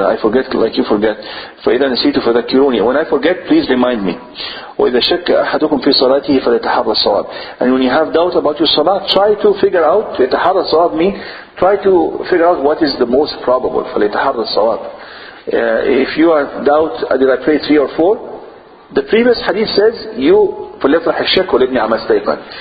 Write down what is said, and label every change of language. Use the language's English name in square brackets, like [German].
[English] I forget like you forget. [Arabic] فإذا نسيت فذكروني. [English] When I forget, please remind me. [Arabic] وإذا شك أحدكم في صلاته فليتحرى الصواب. [English] And when you have doubt about your salah, try to figure out. [Arabic] يتحرى الصواب [English] means try to figure out what is the most probable. [Arabic] فليتحرى الصواب. [English] If you are doubt, did I pray 3 or 4? The previous hadith says you [Arabic] فليطرح الشك ولابن عما استيقن.